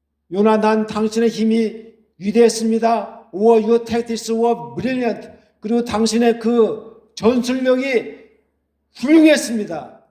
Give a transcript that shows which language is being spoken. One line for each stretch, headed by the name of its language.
Korean: 요나단 당신의 힘이 위대했습니다.
English: Or your tactics were brilliant.
Korean: 그리고 당신의 그 전술력이 훌륭했습니다.